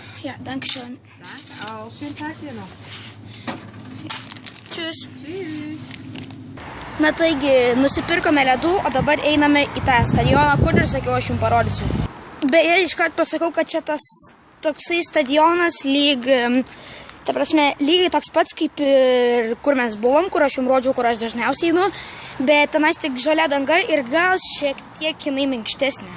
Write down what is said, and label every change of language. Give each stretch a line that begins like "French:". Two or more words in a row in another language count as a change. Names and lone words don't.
German: Ja, danke schön. Danke auch. Schönen Tag dir noch. Tschüss. Tschüss.
Lithuanian: Na taigi, nusipirkome ledų, o dabar einame į tą stadioną, kur ir sakiau, aš jums parodysiu. Beje, iškart pasakau, kad čia tas toksai stadionas lyg, ta prasme, lygiai toks pats kaip ir kur mes buvom, kur aš jums rodžiau, kur aš dažniausiai einu, bet tenais tik žalia danga ir gal šiek tiek jinai minkštesnė.